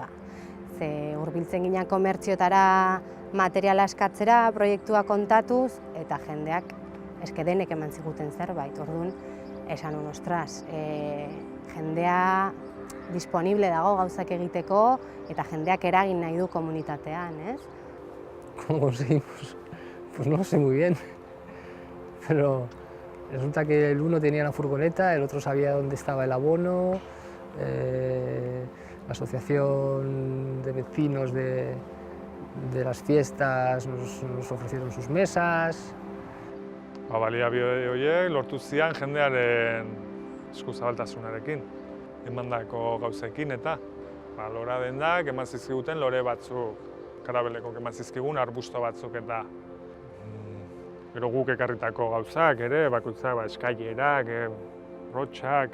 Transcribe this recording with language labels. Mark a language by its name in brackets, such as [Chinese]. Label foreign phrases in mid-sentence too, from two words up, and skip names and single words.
[Basque] Ze hurbiltzen ginen komertziotara materiala eskatzera, proiektua kontatuz, eta jendeak denek eman ziguten zerbait. Orduan, esan un, ostras, jendea disponible dago gauzak egiteko eta jendeak eragin nahi du komunitatean, ez? [Spanish] ¿Cómo conseguimos? Pues no lo sé muy bien, pero resulta que el uno tenía la furgoneta, el otro sabía dónde estaba el abono, la asociación de vecinos de las fiestas nos ofrecieron sus mesas. [Basque] Baliabide horiek lortu zian jendearen eskuzabaltasunarekin, emandako gauzekin eta lora dendak eman zizkiguten lore batzuk, karabeleko eman zizkigun arbusto batzuk eta gero guk ekarritako gauzak ere, bakoitzak eskailerak, rotxak.